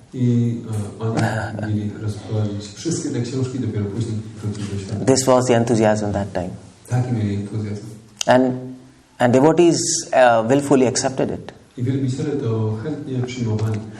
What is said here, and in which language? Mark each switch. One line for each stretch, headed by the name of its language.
Polish: I oni mieli rozprowadzić wszystkie te książki, dopiero później wrócić do świątyni.
English: This was the enthusiasm that time.
Polish: Taki mieli entuzjazm.
English: And devotees willfully accepted it.
Polish: I wielbiciele to chętnie przyjmowali.